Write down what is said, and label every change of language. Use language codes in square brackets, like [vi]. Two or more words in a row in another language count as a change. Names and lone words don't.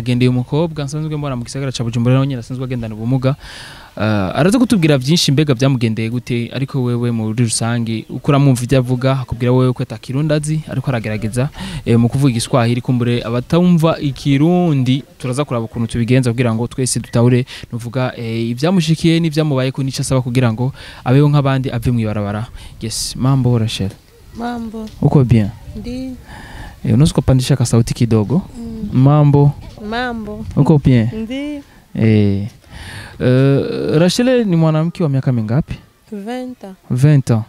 [rn] agendeye umukobwa nsanzwe mbona mu gisagara ca Bujumbura naho nyene asanzwe agendana ubumuga araza kutubwira byinshi mbega byamugendeye gute ariko wewe mu rusangi ukura mwumva ivyo avuga akubwira wewe ko atakirundazi ariko aragerageza mu kuvuga igiswahili kumbure abatumva ikirundi turaza kuraba ukuntu tubigenza kugira ngo twese dutahure nuvuga ivyamushikiye n'ivyamubaye ko nico asaba kugira ngo abeho nk'abandi ave mu ibarabara. [sw] Yes, mambo Rachel. Mambo. Uko bien? Ndi. Unaweza kupandisha ka sauti kidogo? Mambo. Mambo. Uko bien? Ndi. Rachel ni mwanamke wa miaka mingapi? [fr] 20 ans.